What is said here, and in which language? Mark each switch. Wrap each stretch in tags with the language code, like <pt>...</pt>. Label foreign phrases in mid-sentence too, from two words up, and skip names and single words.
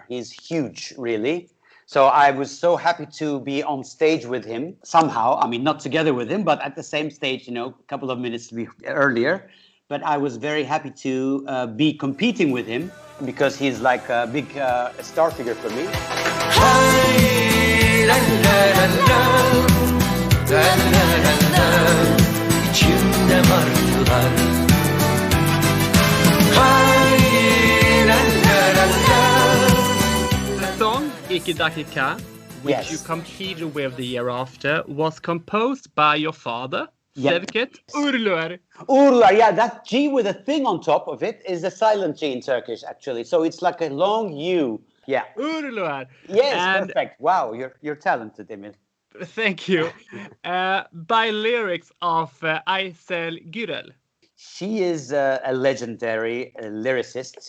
<en>He's huge, really. So I was so happy to be on stage with him somehow. I mean, not together with him, but at the same stage, a couple of minutes earlier. But I was very happy to be competing with him because he's like a big star figure for me. Hay la la la la, la la la la,</en> <tr>içimde martılar. Hay la la la la.</tr> <en>The song İki Dakika, which Yes. you competed with the year after, was composed by your father, Yep. Şevket Uğurluer. Uğurluer, yeah, that G with a thing on top of it is a silent G in Turkish, actually. So it's like a long U. Yeah. Uğurluer. Yes, And perfect. Wow, you're talented, Emil. thank you. By lyrics of Aysel Gürel. She is a legendary lyricist.</en>